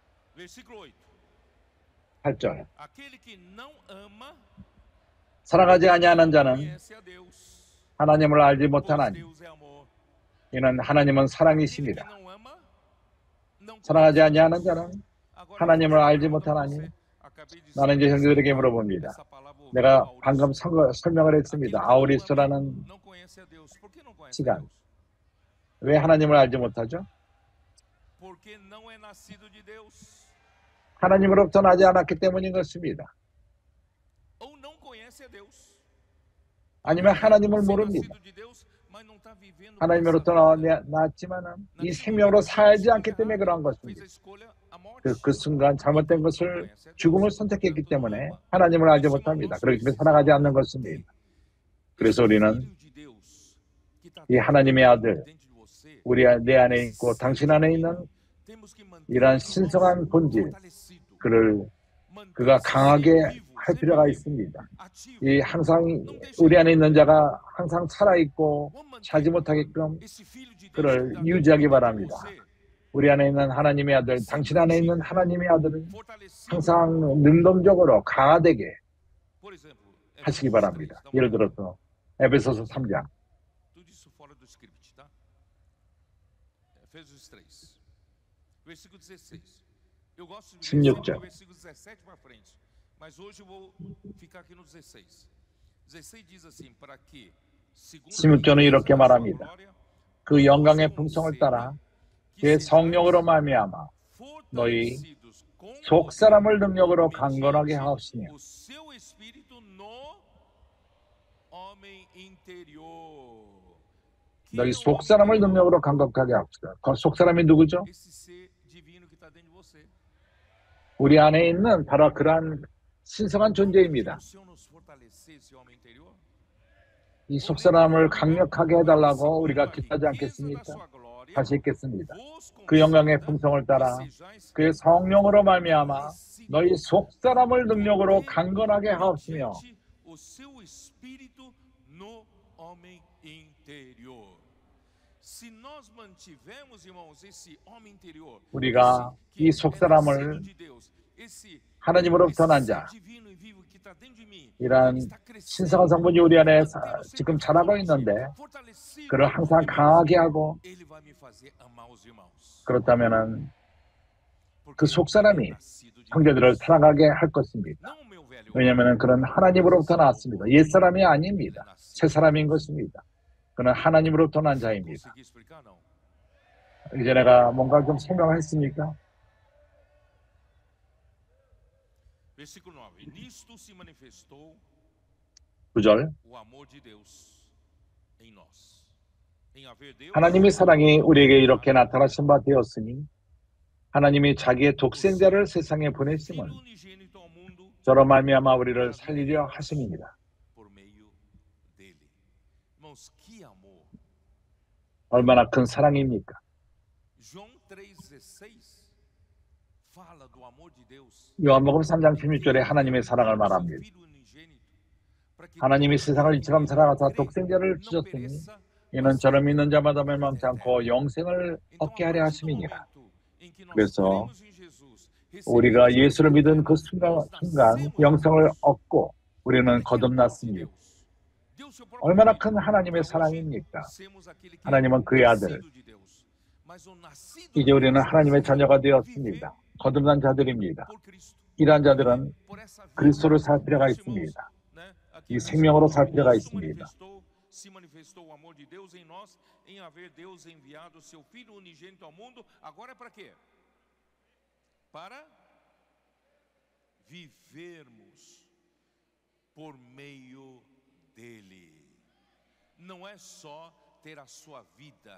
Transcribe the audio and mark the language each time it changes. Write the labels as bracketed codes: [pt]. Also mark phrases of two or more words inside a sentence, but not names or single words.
[pt] Versículo [ko] 8절. [pt] 8. Aquele que não ama [ko] 사랑하지 아니하는 [pt] não [ko] 자는 [pt] conhece a Deus, [ko] 하나님을 알지 [pt] pois [ko] 못하나니 [pt] Deus é amor. [ko] 이는 하나님은 [pt] Aquele que [ko] 사랑이심이라. [pt] não ama não [ko] 사랑하지 [pt] conhece a [ko] 아니하는 [pt] Deus. [ko] 자는 [pt] Agora eu [ko] 하나님을 [pt] faço uma [ko] 알지 [pt] pergunta para [ko] 못하나니 [pt] você. Acabei de [ko] 나는 이제 형제들에게 [pt] explicar [ko] 물어봅니다. [pt] essa palavra [ko] 내가 [pt] auristo. [ko] 방금 설명을 했습니다. [pt] Aquele que não ama [ko] 아우리스라는 [pt] não conhece a Deus. Por que não conhece a [ko] 시간. [pt] Deus? [ko] 왜 하나님을 알지 못하죠? [pt] Porque não é nascido de Deus. [ko] 하나님으로부터 나지 않았기 때문인 것입니다. [pt] Ou não conhece a Deus. [ko] 아니면 하나님을 [pt] Ser [ko] 모릅니다. [pt] nascido de Deus, mas não está vivendo por essa [ko] 하나님으로부터 [pt] vida. [ko] 나왔지만 이 [pt] Naquele [ko] 생명으로 [pt] momento, fez a [ko] 살지 [pt] escolha [ko] 않기 때문에 [pt] errada, [ko] 그러한 [pt] fez [ko] 것입니다. [pt] a escolha a morte. [ko] 그 순간 잘못된 [pt] Então, [ko] 것을 [pt] não conhece a Deus. [ko] 죽음을 선택했기 [pt] Portanto, não [ko] 때문에 [pt] ama. [ko] 하나님을 알지 [pt] Meus [ko] 못합니다. [pt] irmãos, [ko] 그렇기 때문에 [pt] precisamos [ko] 살아가지 않는 [pt] manter [ko] 것입니다. [pt] esse [ko] 그래서 우리는 [pt] Filho de Deus que está [ko] 이 [pt] dentro [ko] 하나님의 아들, [pt] de você, [ko] 내 안에 [pt] esse [ko] 있고 [pt] ser [ko] 당신 안에 [pt] divino, [ko] 있는 [pt] temos que manter [ko] 이러한 [pt] vivo, [ko] 신성한 본질, [pt] fortalecido. [ko] 그가 [pt] Manter esse [ko] 강하게 [pt] ser vivo, [ko] 할 [pt] sempre [ko] 필요가 [pt] vivo, [ko] 있습니다. [pt] ativo. [ko] 이 항상 [pt] Não deixe [ko] 우리 [pt] ele [ko] 안에 있는 [pt] morrer. [ko] 자가 항상 살아있고 [pt] Vamos manter [ko] 자지 못하게끔 [pt] esse Filho de Deus que [ko] 그를 [pt] está dentro [ko] 유지하기 [pt] de [ko] 바랍니다. [pt] você, [ko] 우리 안에 있는 하나님의 아들, [pt] sempre [ko] 당신 안에 있는 [pt] ativo, [ko] 하나님의 아들은 [pt] fortalecido. [ko] 항상 능동적으로 강화되게 [pt] Por exemplo, [ko] 하시기 [pt] Efésios 3, [ko] 바랍니다. [pt] dá uma [ko] 예를 [pt] olhada. [ko] 들어서 에베소서 3장 [pt] Tudo isso fora do script, tá? Efésios 3, versículo 16. Eu gosto de ler [ko] 16 [pt] sempre [ko] 절. [pt] do versículo 17 para frente, mas hoje eu vou ficar aqui no 16. 16 diz assim: para que, segundo a [ko] 16절은 [pt] riqueza [ko] 이렇게 [pt] da sua [ko] 말합니다. [pt] glória, [ko] 그 영광의 [pt] nos [ko] 풍성을 [pt] conceda [ko] 따라 [pt] que [ko] 그의 [pt] sejais [ko] 성령으로 말미암아 너희 [pt] fortalecidos com [ko] 속 [pt] poder [ko] 사람을 능력으로 강건하게 [pt] mediante [ko] 하옵시며 [pt] o seu espírito no homem interior. Que [ko] 너희 [pt] é o [ko] 속 [pt] homem [ko] 사람을 [pt] interior? [ko] 능력으로 강건하게 합시다. 그 속 사람이 누구죠? [pt] Esse ser divino que está dentro de você. [ko] 우리 안에 있는 바로 그러한 신성한 존재입니다. [pt] O Senhor nos fortalecer esse homem interior? [ko] 이 속 사람을 강력하게 해달라고 우리가 기도하지 않겠습니까? 다시 읽겠습니다. 그 영광의 풍성을 따라 그의 성령으로 말미암아 너희 속 사람을 능력으로 강건하게 하옵시며 [pt] o seu espírito no homem interior. Se nós mantivermos, irmãos, esse homem interior, [ko] 우리가 [pt] esse [ko] 이 [pt] que [ko] 속 [pt] é [ko] 사람을 [pt] nascido de Deus, esse [ko] 하나님으로부터 난 [pt] ser [ko] 자, [pt] divino e vivo que está dentro de mim, [ko] 이러한 [pt] está crescendo, [ko] 신성한 성분이 우리 안에 [pt] mantê-lo sempre [ko] 지금 자라고 [pt] forte, [ko] 있는데 [pt] fortalecido, [ko] 그를 항상 [pt] irmãos, [ko] 강하게 하고 [pt] ele vai me fazer amar os irmãos. [ko] 그렇다면은 [pt] Porque [ko] 그 속 [pt] ele é [ko] 사람이 [pt] nascido de [ko] 형제들을 [pt] Deus. [ko] 사랑하게 할 것입니다. [pt] Não o meu velho homem, [ko] 왜냐하면 그는 하나님으로부터 나왔습니다. 옛 사람이 아닙니다. [pt] ele [ko] 새 [pt] nasceu. [ko] 사람인 것입니다. 그는 하나님으로부터 난 자입니다. [pt] Consegui explicar, não? [ko] 이제 내가 뭔가 좀 설명했습니까? [pt] Versículo 9. Nisto se manifestou [ko] 9절. [pt] o amor de Deus em nós. Em haver Deus, [ko] 하나님의 사랑이 우리에게 이렇게 나타나신 바 되었으니 하나님이 자기의 독생자를 세상에 보내심은 [pt] Filho unigênito ao mundo [ko] 저로 말미암아 우리를 살리려 하심이니라. [pt] por meio dele. Irmãos, que amor. [ko] 얼마나 큰 사랑입니까? João 3,16 fala do amor de Deus. 요한복음 3장 16절에 하나님의 사랑을 말합니다. 하나님이 세상을 이처럼 사랑하사 독생자를 주셨으니 이는 저를 믿는 자마다 멸망치 않고 영생을 얻게 하려 하심이니라. 그래서 우리가 예수를 믿은 그 순간 영생을 얻고 우리는 거듭났습니다. 얼마나 큰 하나님의 사랑입니까? 하나님은 그의 아들, 이제 우리는 하나님의 자녀가 되었습니다. 거듭난 자들입니다. 이러한 자들은 그리스도를 살 필요가 있습니다. 이 생명으로 살 필요가 있습니다. [pt] Se manifestou o amor de Deus em nós, em haver Deus enviado o seu Filho unigênito ao mundo. Agora é para quê? Para vivermos por meio dele. Não é só ter a sua vida.